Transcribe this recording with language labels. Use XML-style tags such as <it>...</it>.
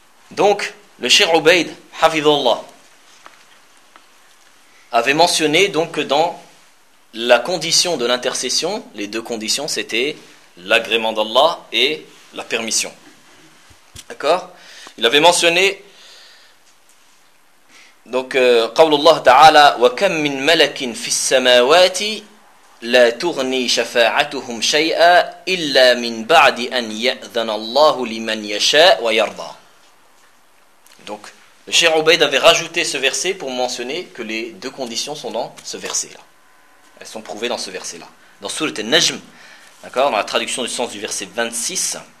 <fr>Donc, le Cheikh Ubaid, hafidhullah, avait mentionné donc que dans la condition de l'intercession, les deux conditions, c'était l'agrément d'Allah et la permission. D'accord ? Il avait mentionné donc</fr> <ar>قول الله تعالى وكم من ملك في السماوات لا تغني شفاعتهم شيئا الا من بعد ان ياذن الله لمن يشاء ويرضى.</ar> <fr>Donc le Cheikh Ubaid avait rajouté ce verset pour mentionner que les deux conditions sont dans ce verset là. Elles sont prouvées dans ce verset là. Dans sourate An-Najm, d'accord, dans la traduction du sens du verset 26.</fr>